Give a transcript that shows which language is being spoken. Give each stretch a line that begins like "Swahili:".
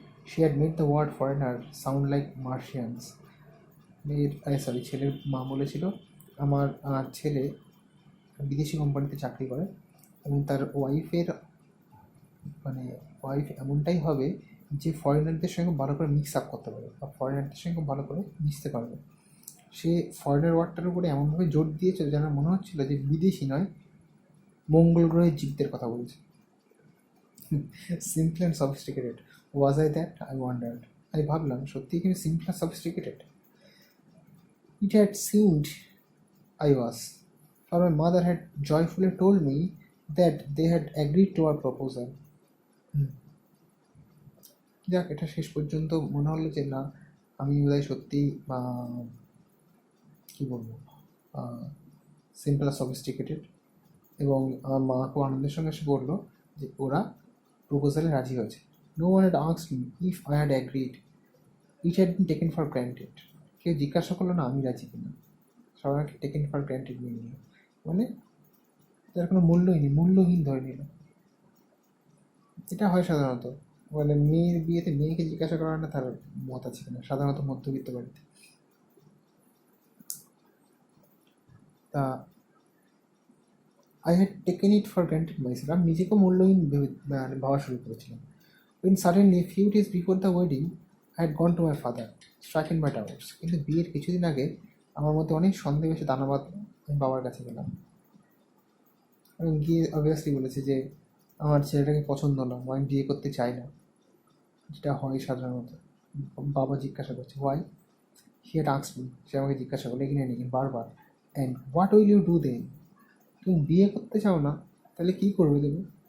English: She had made the word foreigner sound like Martians.
Bangla: ছেলের মা বলেছিল আমার ছেলে বিদেশি কোম্পানিতে চাকরি করে এবং তার ওয়াইফের মানে ওয়াইফ এমনটাই হবে যে ফরেনারদের সঙ্গে ভালো করে মিক্স আপ করতে পারবে বা ফরেনারদের সঙ্গে ভালো করে মিশতে পারবে। সে ফরেনার ওয়ার্ডটার উপরে এমনভাবে জোর দিয়েছিল যেন মনে হচ্ছিল যে বিদেশি নয়, মঙ্গল গ্রহের জীবদের কথা বলছে।
English: Simple and sophisticated, was I that, I wondered.
Bangla: আমি ভাবলাম সত্যিই কি আমি simple আর sophisticated?
English: It had seemed I was, for my mother had joyfully told me that they had agreed to our proposal.
Bangla: যাক, এটা শেষ পর্যন্ত মনে হলো যে না, আমি বোধহয় সত্যি কী বলবো, সিম্পল আর সফিস্টিকেটেড। এবং আমার মা খুব আনন্দের সঙ্গে এসে বললো যে ওরা প্রপোজালে রাজি হয়েছে।
English: No one had asked me if I had agreed, it had been taken for granted.
Bangla: কেউ জিজ্ঞাসা করলো না আমি রাজি কিনা, সবাইকে
English: taken for granted
Bangla: নিয়ে নিল, মানে যার কোনো মূল্যই নেই, মূল্যহীন ধরে নিল। এটা হয় সাধারণত, মানে মেয়ের বিয়েতে মেয়েকে জিজ্ঞাসা করা না তার মত আছে কিনা, সাধারণত মধ্যবিত্ত বাড়িতে।
English: তা I had taken it for granted myself,
Bangla: আমি নিজেকে মূল্যহীন ভাবা শুরু করেছিলাম।
English: When suddenly, a few days before the wedding, I had gone to my father, stricken by doubts.
Bangla: কিন্তু বিয়ের কিছুদিন আগে আমার মধ্যে অনেক সন্দেহ এসে দানা বাঁধল। আমি বাবার কাছে গেলাম এবং গিয়ে অবভিয়াসলি বলেছে যে আমার ছেলেটাকে পছন্দ না, আমি বিয়ে করতে চাই না, যেটা হয় সাধারণত। বাবা জিজ্ঞাসা করছে
English: why, he had asked me,
Bangla: সে আমাকে জিজ্ঞাসা করলো এগিয়ে নাকি বারবার,
English: and what will you do then,
Bangla: তুমি বিয়ে করতে চাও না তাহলে কী করবে তুমি?